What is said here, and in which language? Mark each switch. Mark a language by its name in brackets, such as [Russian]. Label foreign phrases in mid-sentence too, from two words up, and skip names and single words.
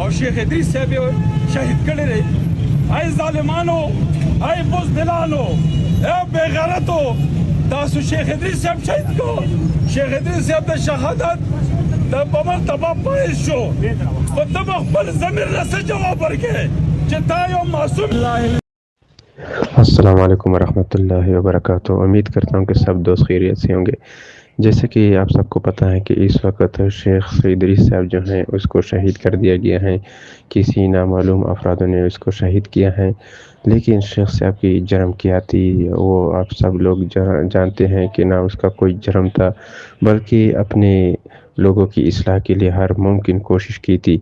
[Pashto] او شیخ ادریس صاحب شهید کړی دی. ای ظالمانو، ای بزدلانو، ای بېغیرتو، تاسو شیخ ادریس صاحب شهید کو. شیخ ادریس صاحب د شهادت د په مرتبه پایل شو، خو ته به خپل ضمیر له څه جواب ورکړې چې تا یو معصوم. [Arabic] السلام عليكم ورحمة الله وبركاته. [Urdu] امید کرتا ہوں کہ سب دوست خیریت سے ہوں گے۔ جیسے کہ آپ سب کو پتا ہے کہ اس وقت شیخ سعید ادریس صاحب جو ہیں اس کو شہید کر دیا گیا ہے. کسی نامعلوم افرادوں نے اس کو شہید کیا ہے، لیکن شیخ صاحب کی جرم کیا تھی وہ آپ سب لوگ جانتے ہیں کہ نہ اس کا کوئی جرم تھا، بلکہ اپنے لوگوں کی اصلاح کے لیے ہر ممکن کوشش کی تھی.